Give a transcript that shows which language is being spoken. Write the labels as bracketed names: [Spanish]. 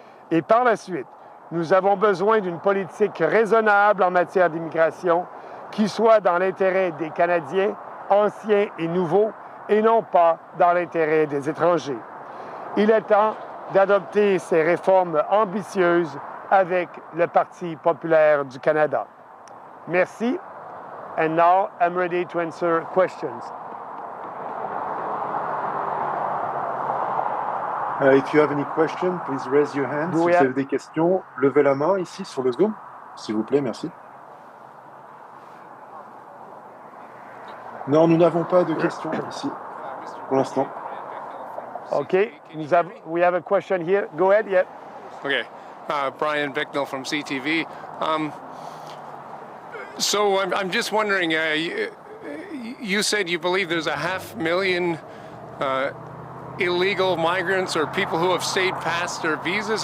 [French] Et par la suite, nous avons besoin d'une politique raisonnable en matière d'immigration qui soit dans l'intérêt des Canadiens, anciens et nouveaux, et non pas dans l'intérêt des étrangers. Il est temps d'adopter ces réformes ambitieuses avec le Parti populaire du Canada. Merci. [English] And now I'm ready to answer questions. If you have any question, please raise your hand. [French] Si vous avez des questions, levez la main ici sur le Zoom, s'il vous plaît, merci. Non, nous n'avons pas de questions ici pour l'instant. [English] Okay, we have a question here. Go ahead, yeah. Okay, Brian Bicknell from CTV. So I'm just wondering, you said you believe there's 500,000 illegal migrants or people who have stayed past their visas.